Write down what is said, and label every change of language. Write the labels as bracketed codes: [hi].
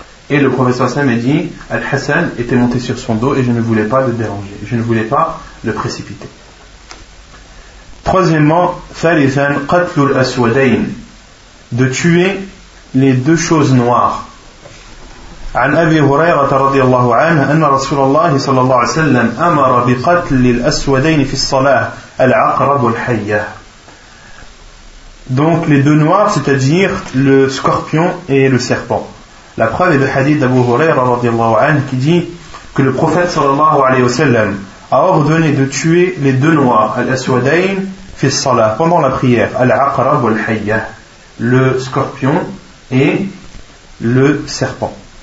[fr] Et le prophète sallam a dit, Al-Hassan était monté sur son dos et je ne voulais pas le déranger, je ne voulais pas le précipiter. Troisièmement, [ar] ثالثاً قتل الأسودين, [fr] de tuer les deux choses noires. [ar] عن أبي هريرة رضي الله عنه أن رسول الله صلى الله عليه وسلم أمر بقتل الأسودين في الصلاة العقرب والحية. [fr] Donc les deux noirs, c'est-à-dire le scorpion et le serpent. La preuve est le hadith d'Abu Huraira radiallahu anhu qui dit que le prophète sallallahu alayhi wa sallam a ordonné de tuer les deux noirs, [ar] al-aswadayn fi salah, [fr] pendant la prière, [ar] al-aqrab wal-hayya, [fr] le scorpion et le serpent.